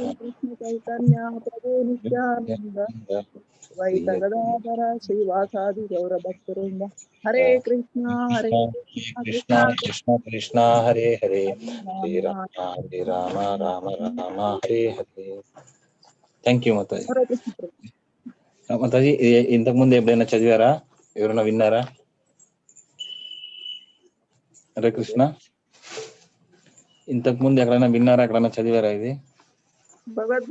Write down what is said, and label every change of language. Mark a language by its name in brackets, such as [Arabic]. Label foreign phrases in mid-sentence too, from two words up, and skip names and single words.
[Sanskrit] कृष्ण चैतन्य प्रभु नित्यानन्द वैत गदाधर श्रीवासादि गौर भक्तारिन्द हरे कृष्ण కృష్ణ కృష్ణ కృష్ణ హరే హరే, హరే రామ హరే రామ రామ రామ హరే హరే. [English] thank you [Telugu] మాతాజీ. మాతాజీ ఇంతకు ముందు ఎప్పుడైనా చదివారా? ఎవరైనా విన్నారా? [Sanskrit] హరే కృష్ణ. [Telugu] ఇంతకు ముందు ఎక్కడైనా విన్నారా? ఎక్కడైనా చదివారా? ఇది